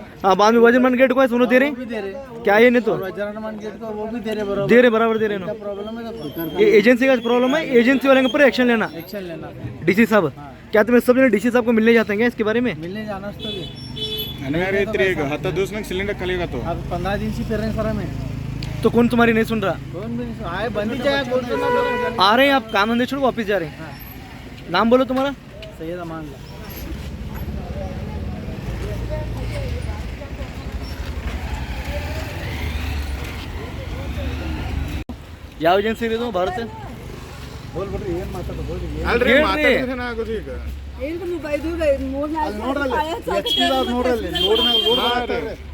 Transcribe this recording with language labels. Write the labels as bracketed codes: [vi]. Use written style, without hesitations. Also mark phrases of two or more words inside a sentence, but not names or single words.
[hi] हाँ, बाद में वजरमान गेट को उन्होंने दे रहे हैं. क्या ये नहीं तो वजरमान गेट को वो भी दे रहे, बराबर दे रहे हैं. प्रॉब्लम है. ये एजेंसी का प्रॉब्लम है. एजेंसी वाले के ऊपर एक्शन लेना. डीसी साहब, क्या तुम्हें सब जने डीसी साहब को मिलने जाते हैं इसके बारे में? मिलने जाना तो अनिवार्य है. [kn] ಈಗ 10 ದಿವಸ ಸಿಲಿಂಡರ್ ಖಾಲಿ ಆಗತ್ತು. [hi] अब 15 दिन से फिर रहे सर हमें. तो कौन तुम्हारी नहीं सुन रहा? कौन भी नहीं आए, बंद ही जाए. आ रहे हैं आप काम धंधे छोड़ वापस जा रहे हैं. नाम बोलो तुम्हारा? सैयद अमान. [kn] ಯಾವ ಏಜೆನ್ಸಿ ಇದು? ಭಾರತ. ಬೋಲ್ ಬಿಡ್ರಿ, ಏನು ಮಾತಾಡೋದು ಬೋಲ್ರಿ. ಅಲ್ರಿ ಮಾತಾಡಿದ್ರೆ ಆಗೋದು. ಈಗ ನೋಡ್ರಲ್ಲಿ ನೋಡ್ರಲ್ಲಿ